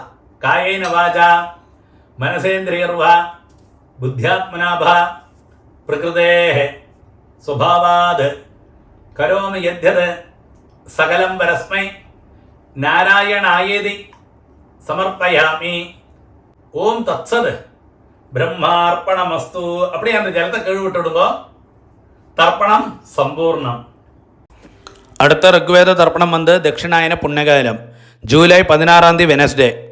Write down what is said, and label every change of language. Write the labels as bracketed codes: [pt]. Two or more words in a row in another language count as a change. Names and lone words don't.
[sa] कायेन वाचा मनसेन्द्रियैर्वा बुद्ध्यात्मनावा प्रकृतेः स्वभावात् करोमि यद्यत् सकलं परस्मै नारायणायेति समर्पयामि. ॐ तत्सत् ब्रह्मार्पणमस्तु. [ta] அப்படியே அந்த ஜலத்தை கழுவி விட்டுடுங்க. தர்ப்பணம் சம்பூர்ணம். [ml] അടുത്ത ഋഗ്വേദ തർപ്പണം വന്ന് ദക്ഷിണായന പുണ്യകാലം ജൂലൈ 16 വെനസ്ഡേ